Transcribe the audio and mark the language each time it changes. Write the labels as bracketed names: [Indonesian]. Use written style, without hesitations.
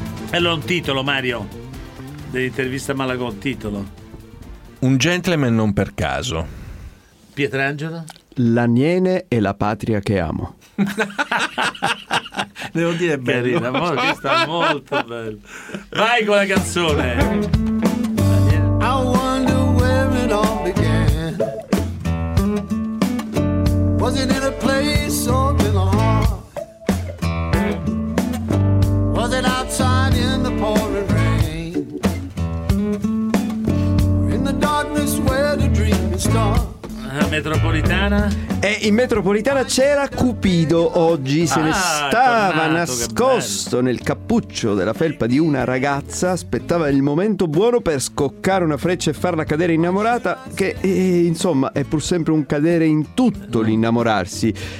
[Italian] Allora, un titolo, Mario, dell'intervista Malagò, titolo. Un gentleman non per caso. Pietrangelo? La Niene è la patria che amo. Devo dire, bella, che sta molto bello. Vai con la canzone. [English] I wonder where it all began. Was it in a place or in a heart? Was it outside in the pouring rain? In the darkness where the dream is dark. [Italian] La metropolitana? E in metropolitana c'era Cupido oggi, se ne stava tornato, nascosto nel cappuccio della felpa di una ragazza, aspettava il momento buono per scoccare una freccia e farla cadere innamorata, che insomma è pur sempre un cadere in tutto l'innamorarsi.